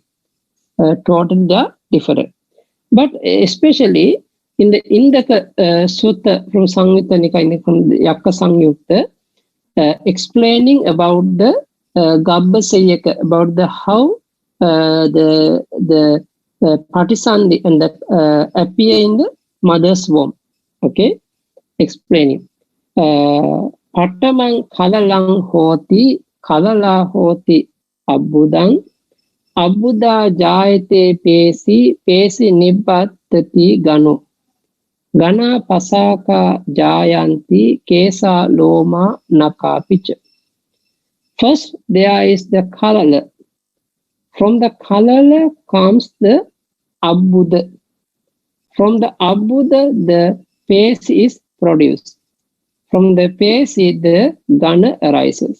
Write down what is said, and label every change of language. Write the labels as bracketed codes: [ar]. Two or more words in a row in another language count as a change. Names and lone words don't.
[en] Totally they are different. But especially in the Indaka Sutta from Samyutta Nikaya, from the Yakka Samyutta, explaining about the Gabbasayaka, about the how the Patisandhi and the appear in the mother's womb. Okay, explaining. [pi] Pattamang kalalang hoti, kalala hoti abudang, abuddha jayate pesi, pesi nibbattati ganu. Gana pasaka jayanti kesa loma nakapicha. [en] First, there is the kalala. From the kalala comes the abuddha. From the abuddha, the face is produced. From the face, the gana arises.